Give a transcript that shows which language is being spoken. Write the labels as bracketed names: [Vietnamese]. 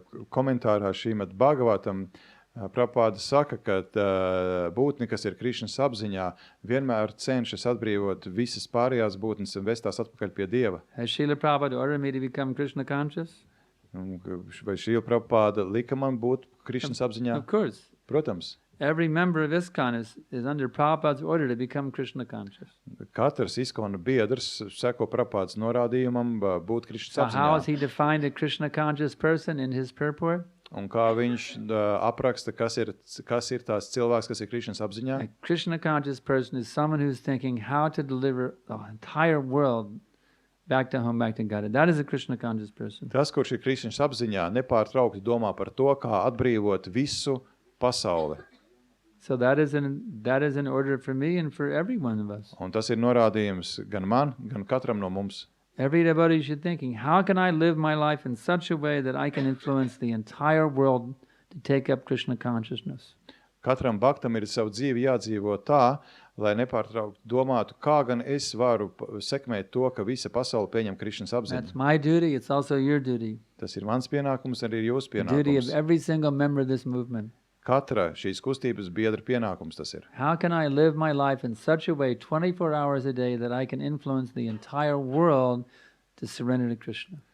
[Latvian] Komentārā šīm Bhagavatam Prabhupada saka, ka būtni, kas ir Krišnas apziņā, vienmēr cenšas atbrīvot visas pārējās būtnes un vest tās atpakaļ pie Dieva. [English] Has Srila Prabhupada ordered me to become Krishna conscious? [Latvian] Vai Srila Prabhupada lika man būt Krišnas apziņā? [English] Of course. [Latvian] Protams. [English] Every member of ISKCON is under Prabhupada's order to become Krishna conscious. [Latvian] Katrs ISKCON biedrs seko Prabhupadas norādījumam būt Krišnas [English] So [Latvian] apziņā. [English] how has he defined a Krishna conscious person in his purport? [Latvian] Un kā viņš apraksta, kas ir tās cilvēks, kas ir Krišnas apziņā? [English] A Krishna conscious person is someone who's thinking how to deliver the entire world back to home, back to God. That is a Krishna conscious person. [Latvian] Tas, kurš ir Krišnas apziņā, nepārtraukti domā par to, kā atbrīvot visu pasauli. [English] So that is an order for me and for every one of us. [Latvian] Un tas ir norādījums gan man, gan katram no mums. [English] Every devotee should thinking, how can I live my life in such a way that I can influence the entire world to take up Krishna consciousness? [Latvian] Katram bhaktam ir savu dzīvi jādzīvo tā, lai nepārtraukti domātu, kā gan es varu sekmēt to, ka visa pasaule pieņem Krišnas apziņu. [English] That's my duty, it's also your duty. [Latvian] Tas ir mans pienākums, arī jūsu [English] The duty of [Latvian] pienākums. [English] every single member of this movement. [Latvian] Katra šīs kustības biedra pienākums tas ir. [English] How can I live my life in such a way 24 hours a day that I can influence the entire world to surrender to Krishna?